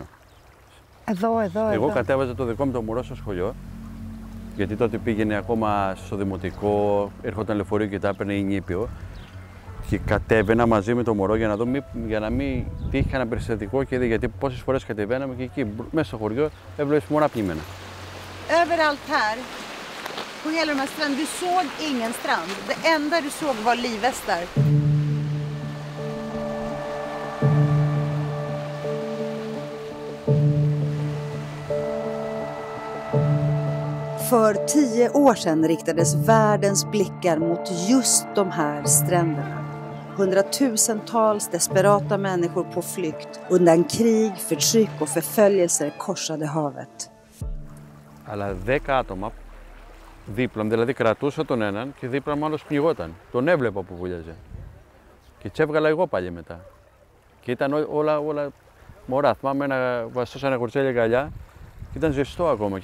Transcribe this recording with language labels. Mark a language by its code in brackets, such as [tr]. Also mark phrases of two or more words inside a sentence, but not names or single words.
[el] Εγώ κατέβαζα το δικό μου το μωρό στο σχολείο, γιατί τότε πήγαινε ακόμα στο δημοτικό, έρχονταν λεωφορείο και τα έπαιρνε η νήπιο. Και κατέβαινα μαζί με το μωρό για να μην τύχει κανένα περιστατικό και γιατί πόσες φορές κατεβαίναμε και εκεί μέσα στο χωριό έβλεπες μωρά πνιγμένα. [sv] Överallt här, på hela de här stränderna, du såg ingen strand. Det enda du såg var livvästar. För 10 år sedan riktades världens blickar mot just de här stränderna. Hundratusentals desperata människor på flykt undan krig, förtryck och förföljelser korsade havet. [el] Αλλά 10 άτομα δίπλα μου, δηλαδή κρατούσα τον έναν και δίπλα μου άλλος πνιγόταν. Τον έβλεπα που βουλιάζε. Και τσέβγαλα εγώ πάλι μετά. Και ήταν όλα μωρά. Θυμάμαι να βαστώ σαν ένα κορτσέλι αγκαλιά και ήταν ζεστό ακόμα.